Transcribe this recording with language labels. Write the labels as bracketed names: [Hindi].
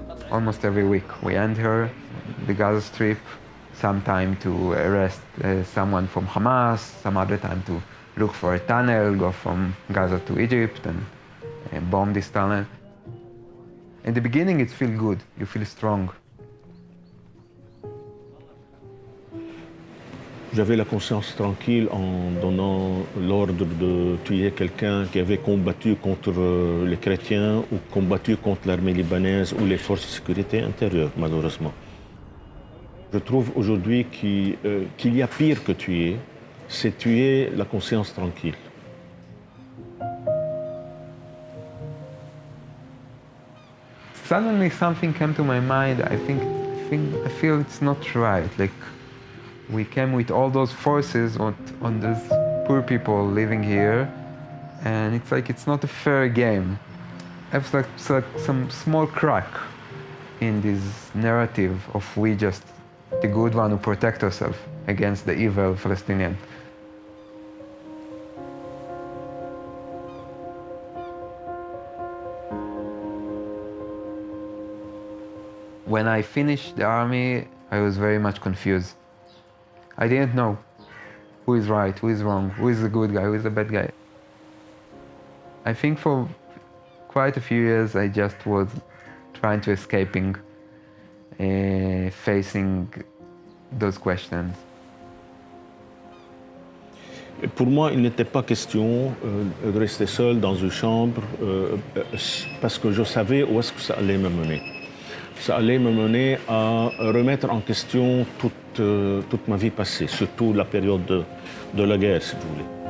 [English] Almost every week we enter the Gaza Strip, sometime to arrest someone from Hamas, some other time to look for a tunnel, go from Gaza to Egypt and bomb this tunnel. In the beginning it feels good, you feel strong. [French] J'avais la conscience tranquille en donnant l'ordre de tuer quelqu'un qui avait combattu contre les chrétiens ou combattu contre l'armée libanaise ou les forces de sécurité intérieure, malheureusement. Je trouve aujourd'hui qu'il y a pire que tuer, c'est tuer la conscience tranquille. [English] Suddenly something came to my mind. I feel it's not right. Like, we came with all those forces on those poor people living here, and it's like it's not a fair game. It's like some small crack in this narrative of we just the good one who protect ourselves against the evil Palestinian. When I finished the army, I was very much confused. I didn't know who is right, who is wrong, who is the good guy, who is the bad guy. I think for quite a few years I just was trying to escaping, facing those questions. [French] Pour moi, il n'était pas question de rester seul dans une chambre parce que je savais où est-ce que ça allait me mener. Ça allait me mener à remettre en question toute ma vie passée, surtout la période de la guerre, si vous voulez.